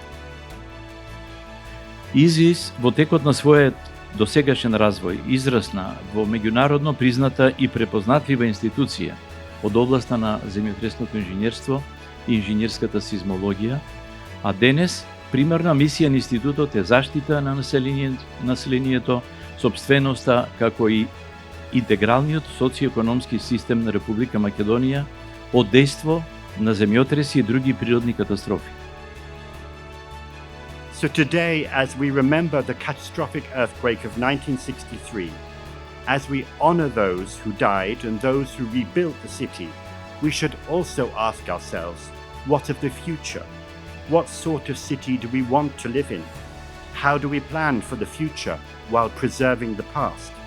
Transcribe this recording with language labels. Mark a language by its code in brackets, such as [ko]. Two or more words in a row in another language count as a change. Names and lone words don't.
[mk] ИЗИС во текот на својот досегашен развој израсна во меѓународно призната и препознатлива институција од областа на земјотресното инженерство и инженерската сизмологија, а денес примерна мисија на институтот е заштита на населението, сопственоста, како и интегралниот социјоекономски систем на Република Македонија од дејство на земјотреси и други природни катастрофи. [en] So today, as we remember the catastrophic earthquake of 1963, as we honor those who died and those who rebuilt the city, we should also ask ourselves, what of the future? What sort of city do we want to live in? How do we plan for the future while preserving the past?